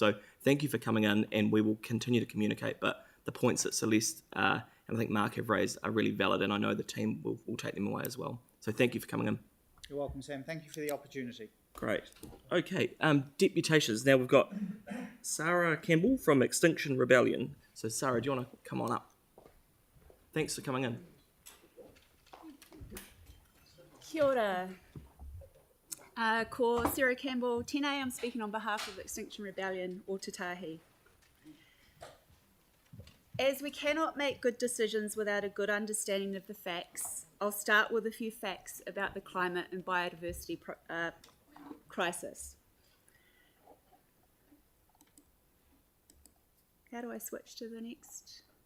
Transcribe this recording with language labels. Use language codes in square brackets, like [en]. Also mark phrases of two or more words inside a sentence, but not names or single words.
[en] So thank you for coming in, and we will continue to communicate. But the points that Celeste and I think Mark have raised are really valid, and I know the team will take them away as well. So thank you for coming in. You're welcome, Sam. Thank you for the opportunity. Great. Okay, deputations. Now we've got Sarah Campbell from Extinction Rebellion. So Sarah, do you want to come on up? Thanks for coming in. [mi] Kia ora. Ko Sarah Campbell, tēnei, [en] I'm speaking on behalf of Extinction Rebellion o Te Tahi. As we cannot make good decisions without a good understanding of the facts, I'll start with a few facts about the climate and biodiversity crisis. How do I switch to the next?